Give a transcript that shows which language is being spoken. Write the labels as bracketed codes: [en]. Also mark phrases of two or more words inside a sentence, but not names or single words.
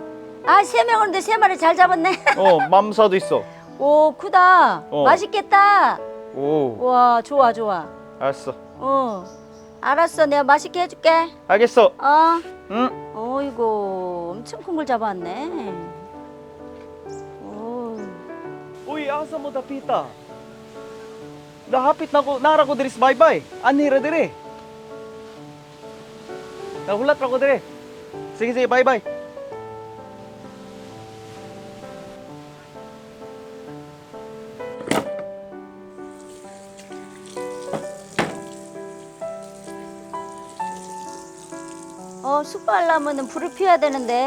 [ko] 아, 3명 오는데 3마리 잘 잡았네. 맘사도 있어. 오, 크다. 맛있겠다. 오, 와, 좋아, 좋아. 알았어. 알았어. 내가 맛있게 해줄게. 알겠어. 응? 어이구, 엄청 큰 걸 잡았네. [ceb] Uy, asa mo dapita? Nahapit na ko, nara ko diri sa baybay. Anira diri. Nahulat ra ko diri. Sige, sige, bye-bye. [ko] 숯 발라면은 불을 피워야 되는데.